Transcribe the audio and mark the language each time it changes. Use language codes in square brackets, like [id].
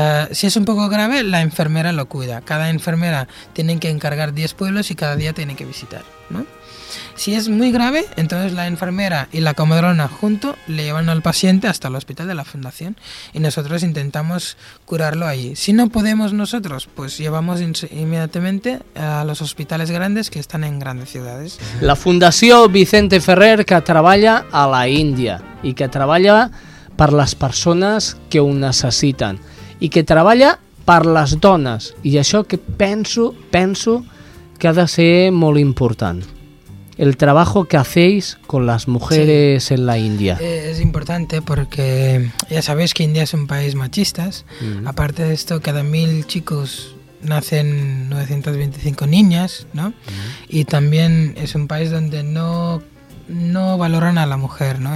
[es] Si es un poco grave, la enfermera lo cuida. Cada enfermera tiene que encargar 10 pueblos y cada día tiene que visitar, ¿no? Si es muy grave, entonces la enfermera y la comadrona junto le llevan al paciente hasta el hospital de la fundación y nosotros intentamos curarlo allí. Si no podemos nosotros, pues llevamos inmediatamente a los hospitales grandes que están en grandes ciudades. [ca] La Fundació Vicente Ferrer, que treballa a la Índia i que treballa per les persones que ho necessiten i que treballa per les dones, i això que penso que ha de ser molt important. [es] El trabajo que hacéis con las mujeres sí. en la India. Es importante porque ya sabéis que India es un país machista. Mm-hmm. Aparte de esto, cada 1.000 chicos nacen 925 niñas, ¿no? Mm-hmm. Y también es un país donde no valoran a la mujer, ¿no?